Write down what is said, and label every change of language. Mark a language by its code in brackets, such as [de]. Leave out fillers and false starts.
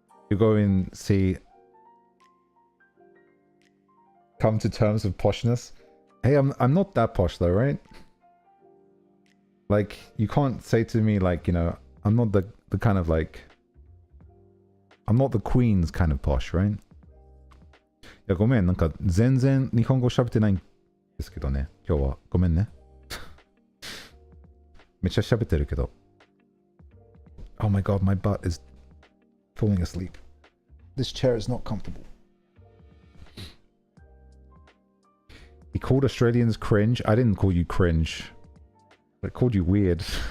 [en] You go and see... Come to terms with poshness. Hey, I'm not that posh though, right? Like, you can't say to me like, you know, I'm not the kind of like... I'm not the Queen's kind of posh, right? [ja] いや、ごめん、なんか全然日本語喋ってないんですけどね、今日は。ごめんね。めっちゃ喋ってるけど。 [en] Oh my god, my butt is falling asleep. This chair is not comfortable. He called Australians cringe. I didn't call you cringe. I called you weird.